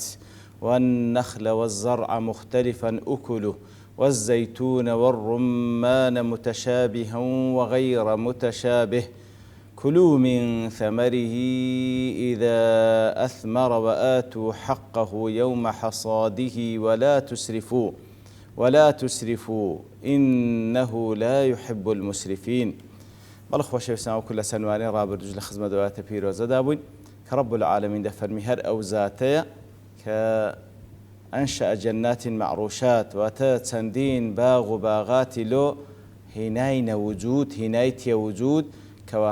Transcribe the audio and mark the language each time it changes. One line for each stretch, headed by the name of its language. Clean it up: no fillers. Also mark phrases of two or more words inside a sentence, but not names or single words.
Arabic: والنخل والزرع مختلفا أكله والزيتون والرمان متشابها وغير متشابه كلوا من ثمره إذا أثمر وآتوا حقه يوم حصاده ولا تسرفوا إنه لا يحب المسرفين.
Central Kurdish: بەڵێ خۆشەویستان وەکو لە سەنوانەی ڕابردوو لە خزمەت دوایەتە پیرۆزەدا بووین کە
Arabic: رب العالمین
Central Kurdish: دەفەرمی هەر ئەو زاتەیە کە
Arabic: ئەنشأ جەنات معروشات
Central Kurdish: واتە چەندین باغ و باغاتی لۆ هێناینە وجود هێنای تێوجود کەوا